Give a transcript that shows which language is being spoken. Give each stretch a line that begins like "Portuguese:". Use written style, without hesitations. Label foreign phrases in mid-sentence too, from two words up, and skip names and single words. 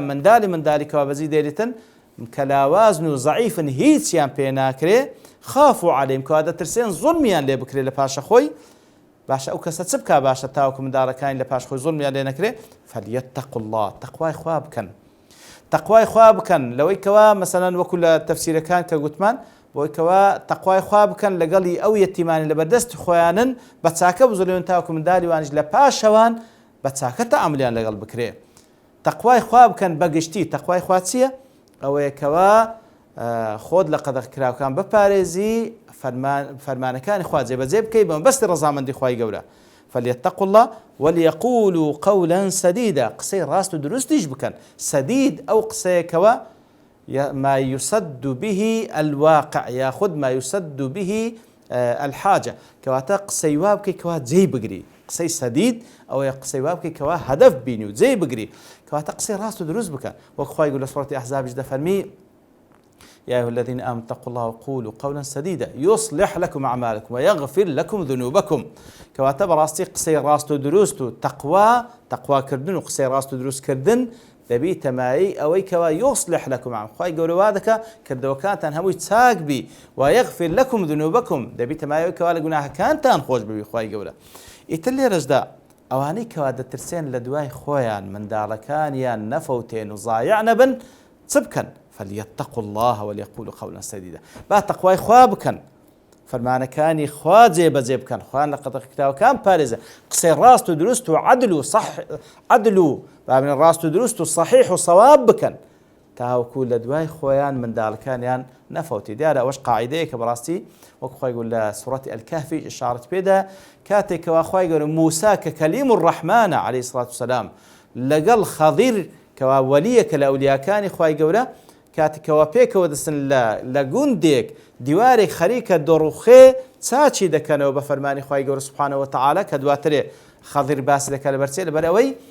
Central Kurdish: منداڵی کەوا بەجی دێریتن کە لاوازن و ضعیفن هیچیان پێ ناکرێ
Arabic: خافوا عەلەیهیم
Central Kurdish: کەوا دەترسێن زوڵمیان لێ بکرێ لە پاشە خۆی باشە ئەو کەسە چ بکا باشە تاوەکو منداڵەکانی لە پاش خۆی زوڵمیان لێ نەکرێ
Arabic: فەلیەتەقوا الله
Central Kurdish: تەقوای خوا بکەن تەقوای خوا بکەن لەوەی کەوا مەسەلەن وەکو لە تەفسیرەکان کە گوتمان بۆی کەوا تەقوای خوا بکەن لەگەڵی ئەو یەتیمانی لە بەردەست خۆیانن بە چاکە بزۆلێن تاوەکو منداڵی وانش لە پاشەوان بە چاکە تەعاملیان لەگەڵ بکرێ. تەقوای خوا بکەن بەگشتی تەقوای خوا چییە؟ ئەوەیە کەوا خۆت لە قەدەغ کراوەکان بپارێزی فەرمانەکانی خوا جێبەجێ بکەی بە مەبەستی ڕەزامەندی خوای گەورە.
Arabic: فليتقوا الله وليقولوا قولا سديدا
Central Kurdish: قسەی ڕاست و دروستیش بکەن سدید ئەو قسەیەکەوە
Arabic: ما يسد به الواقع ياخذ ما يسد به الحاجة
Central Kurdish: كواتا قسەی وا بکەی کەوا جێی بگری قسەی سەدید ئەوەیە قسەی وا بکەی کەوا هەدەف بینی و جێی بگری کەواتە قسەی ڕاست و دروست بکەن وەک خوای گەورە لە سوورەتی ئەحزابیش دەفەرمی
Arabic: يا أيها الذين آمنوا اتقوا الله وقولوا قولا سديدا يصلح لكم أعمالكم ويغفر لكم ذنوبكم
Central Kurdish: كواتا براستي قسەی ڕاست و دروست و تەقوا کردن و قسەی ڕاست و دروست کردن دەبی تەمایی ئەوەی کەوا
Arabic: يصلح لكم
Central Kurdish: عام خوای گەورە وا دەکا کردەوەکانتان هەمووی چاک بی
Arabic: ويغفر لكم ذنوبكم
Central Kurdish: دەبی تەمایی ئەوەی کەوا لە گوناهەکانتان خۆش ببی خوای گەورە. ئیتر لێرەشدا ئەوانەی کەوا دەترسێن لە دوای خۆیان منداڵەکانیان نەفەوتێن و زایع نەبن چ بکەن؟
Arabic: فليتقوا الله وليقولوا قولا سديدا
Central Kurdish: با تەقوای خوا بکەن فەرمانەکانی خوا جێبەجێ بکەن خوان لە قەدەغ کراوەکان پارێزە قسەی ڕاست و دروست و عەدل و بابنە ڕاست و دروست و صحیح و صەواب بکەن تاوەکو لە دوای خۆیان منداڵەکانیان نەفەوتی. دیارە ئەوەش قاعیدەیە کە بەڕاستی وەکو خوای گەورە لە سوورەتی ئەلکەهفی ئیشارەت پێدا کاتێکەوە خوای گەورە موسا کە کەلیم الرەحمانە
Arabic: عەلەیهی سڵات وسەلام
Central Kurdish: لەگەڵ خەضیر کەوا وەلیەکە لە ئەولیاکانی خوای گەورە کاتێکەوە پێکەوە دەستن لە گوندێک دیوارێک خەریکە دۆڕوخێ چاچی دەکەنەوە بە فەرمانی خوای گەورە
Arabic: سوبحانەهو وتەعالا
Central Kurdish: کە دواترێ خەضیر باسی دەکات لەبەرچێ لەبەرەوەی